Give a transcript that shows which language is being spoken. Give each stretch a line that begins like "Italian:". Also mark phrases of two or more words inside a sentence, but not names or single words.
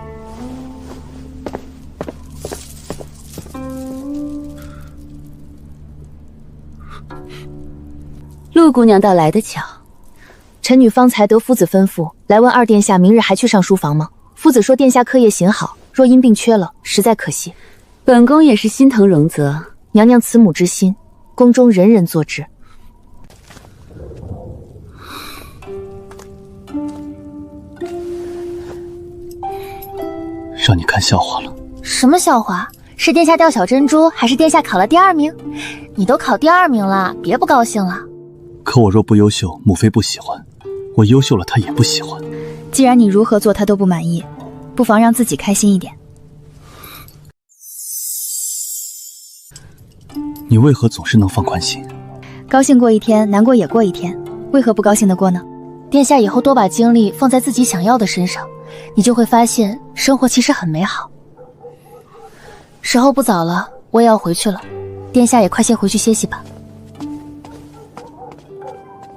Chinese: 陸姑娘倒來得巧，臣女方才得夫子吩咐，來問二殿下明日還去上書房嗎？夫子說殿下課業行好，若因病缺了，實在可惜。本宮也是心疼榮澤娘娘慈母之心，宮中人人作之。讓你看笑話了。什麼笑話？是殿下掉小珍珠，還是殿下考了第2名？你都考第2名了，別不高興了。可我若不優秀，母妃不喜歡；我優秀了，她也不喜歡。既然你如何做她都不滿意，不妨讓自己開心一點。你為何總是能放寬心？高興過一天，難過也過一天，為何不高興得過呢？殿下以後多把精力放在自己想要的身上，你就會發現生活其實很美好。時候不早了，我也要回去了，殿下也快些回去歇息吧。